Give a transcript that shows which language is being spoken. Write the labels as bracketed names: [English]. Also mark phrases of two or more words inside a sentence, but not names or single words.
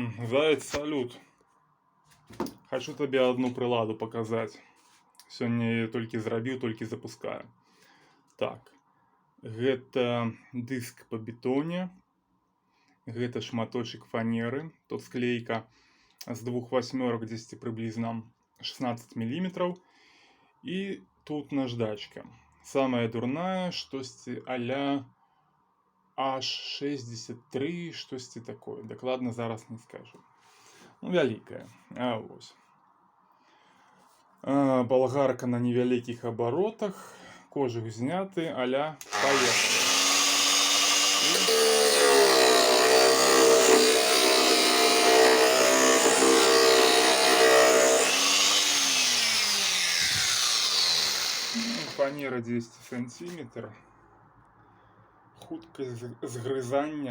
[Russian] Заяц, салют. Хочу тебе одну приладу показать. [Belarusian] Сёння я толькі зрабіў, толькі запускаю. Так, гэта дыск по бетоне. Гэта шматочек фанеры. Тут склейка з двух восьмерок, 10 приблизно 16 мм. І тут наждачка. Самая дурная, штосьці а-ля H63, штосьці такое. Дакладна зараз не скажу. Ну, вялікая. А вось. Болгарка на невялікіх оборотах. Кожух зняты, а-ля поехали. [Russian] Фанера 10 сантиметров. [Belarusian] Хуткость згрызання.